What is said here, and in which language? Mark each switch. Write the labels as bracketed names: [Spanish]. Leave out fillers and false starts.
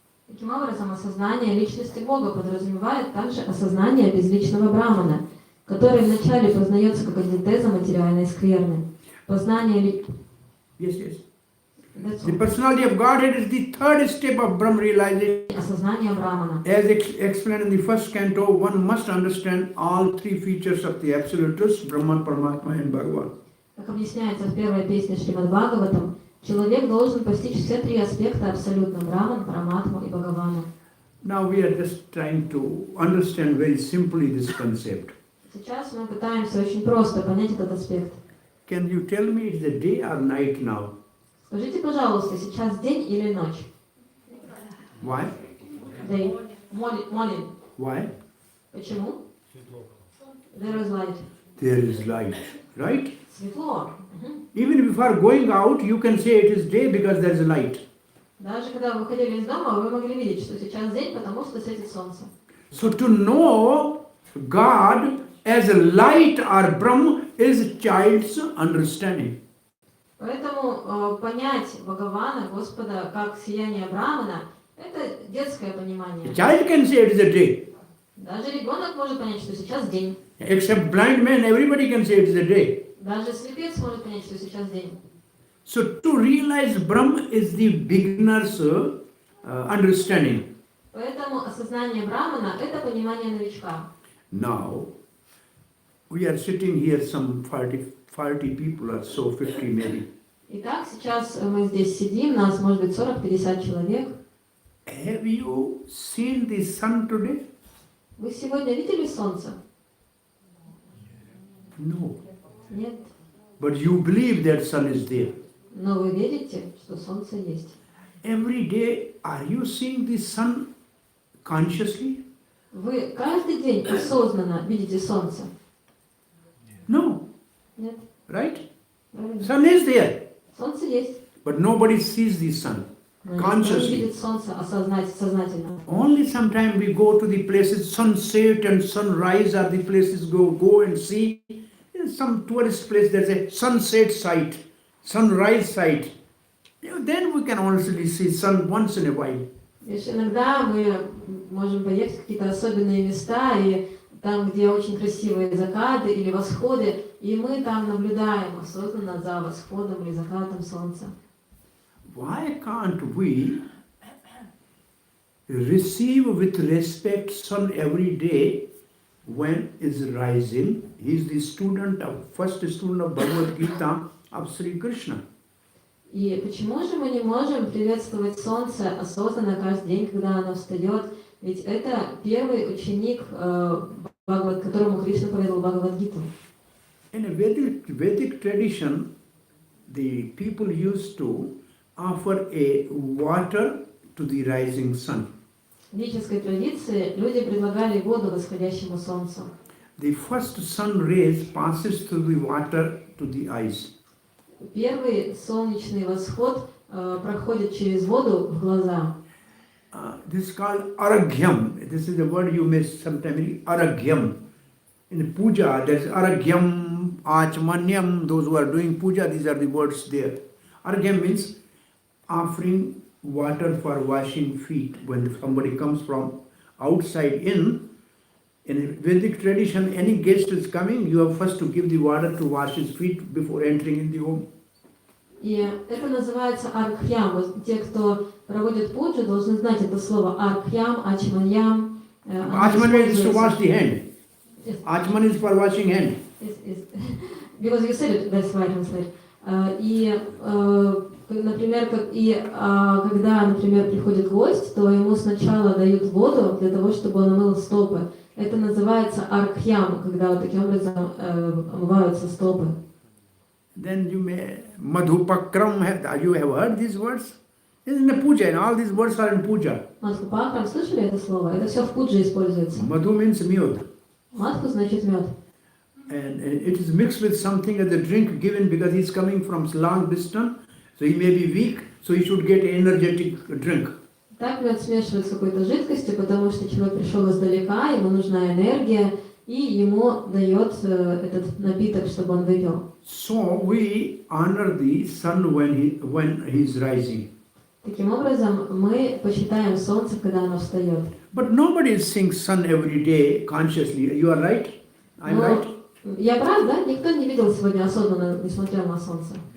[Russian] Таким образом, осознание личности Бога подразумевает также осознание безличного Брамана, который вначале познается как антитеза материальной скверны. Познание [English] Yes. The personality of Godhead is the third step of Brahma realization. [Russian] осознание Брамана. [English] As explained in the first canto, one must understand all three features of the Absolute Truth, Brahman, Paramatma and Bhagavan. [Russian] Как объясняется в первой песне Шримад Бхагаватам, человек должен постичь все три аспекта абсолютно Браман, Параматму и Бхагавана. [English] Now we are just trying to understand very simply this concept. [Russian] Сейчас мы пытаемся очень просто понять этот аспект. [English] Can you tell me it's the day or night now? [Russian] Скажите, пожалуйста, сейчас день или ночь? [English] Why? Day. Morning. Why? [Russian] Почему? [English] There is light. There is light, right? [Russian] Светло. [English] Even before going out, you can say it is day because there is light. [Russian] Даже когда вы выходили из дома, вы могли видеть, что сейчас день, потому что светит солнце. [English] So to know God as a light or Brahma is child's understanding. [Russian] Поэтому понять Бхагавана, Господа, как сияние Брамана, это детское понимание. [English] A child can say it is a day. [Russian] Даже ребенок может понять, что сейчас день. [English] Except blind man, everybody can say it is a day. [Russian] Даже слепец может понять, что сейчас день. [English] So to realize Brahma is the beginner's understanding. [Russian] Поэтому осознание Брамана – это понимание новичка. [English] Now, we are sitting here some 40 people or so, 50 maybe. [Russian] Итак, сейчас мы здесь сидим, нас может быть 40-50 человек. [English] Have you seen the sun today? [Russian] Вы сегодня видели солнце? [English] No. [Russian] Нет. [English] But you believe that sun is there. [Russian] Но вы верите, что солнце есть. [English] Every day, are you seeing the sun consciously? [Russian] Вы каждый день осознанно видите солнце? [English] No. [Russian] Нет. [English] Right? [Russian] Правильно. [English] Sun is there. [Russian] Солнце есть. [English] But nobody sees the sun [Russian] Но никто не consciously. видит солнце сознательно. [English] Only sometimes we go to the places, sunset and sunrise are the places go and see. In some tourist place there's a sunset site, sunrise site. Then we can honestly see sun once in a while. [Russian] Лишь иногда мы можем поехать в какие-то особенные места, и там, где очень красивые закаты или восходы, и мы там наблюдаем осознанно за восходом или закатом солнца. [English] Why can't we receive with respect sun every day when it's rising? He is the first student of Bhagavad Gita of Sri Krishna. [Russian] И почему же мы не можем приветствовать солнце осознанно каждый день, когда оно встает? Ведь это первый ученик, которому Кришна поведал Бхагавад-гиту. [English] In a Vedic tradition, the people used to offer a water to the rising sun. [Russian] В ведической традиции люди предлагали воду восходящему солнцу. [English] The first sun rays passes through the water to the eyes. [Russian] Первый солнечный восход проходит через воду в глаза. [English] This is called araghyam. This is the word you may sometimes read, araghyam. In puja, there is araghyam, achmanyam. Those who are doing puja, these are the words there. Araghyam means offering water for washing feet. When somebody comes from outside in Vedic tradition, any guest is coming, you have first to give the water to wash his feet before entering in the home. [Russian] И это называется аргхьям. Вот те, кто проводит пуджу, должны знать это слово аргхьям, ачманьям. [English] Achman is to wash the hand. Yes. Achman is for washing hand. Because you said it, that's why I translate. [Russian] И, например, когда, например, приходит гость, то ему сначала дают воду для того, чтобы он омыл стопы. Это называется аргхьям, когда вот таким образом омываются стопы. [English] Then you may madhupakram. You have heard these words? This is in the puja, and all these words are in puja. [Russian] Мадхупакрам, слышали это слово? Это все в пудже используется. [English] Madhu means mud. [Russian] Мадху значит мед. [English] And it is mixed with something as a drink given because he is coming from long distance, so he may be weak, so he should get an energetic drink. [Russian] Так мед смешивают с какой-то жидкостью, потому что человек пришел издалека, ему нужна энергия, и ему дает этот напиток, чтобы он выпил. [English] So we honor the sun when he is rising. [Russian] Таким образом, мы почитаем солнце, когда оно встает. [English] But nobody is seeing sun every day consciously. You are right? I'm right? [Russian] Я прав, да? Никто не видел сегодня осознанно, не смотрел на солнце.